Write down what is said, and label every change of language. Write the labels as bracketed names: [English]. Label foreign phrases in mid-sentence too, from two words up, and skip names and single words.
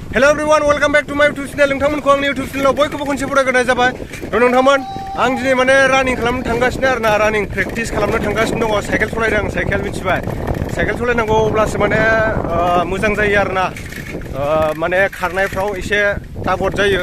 [English] Hello everyone, welcome back to my YouTube channel. [Bodo] नोंथांमोनखौ आंनि [English] YouTube channel [Bodo] बयखौबो खनसे बरायग्रोनाय जाबाय। नोंथांमोन आं दिनै माने रानिं खालामनो थांगासिनो आरो ना [English] running practice [Bodo] खालामनो थांगासिनो दङ। साइकेल सालायदों आं साइकेल मिथिबाय। साइकेल सालायनांगौ अब्लासो माने मोजां जायो आरो ना। माने खारनायफ्राव एसे तागद जायो।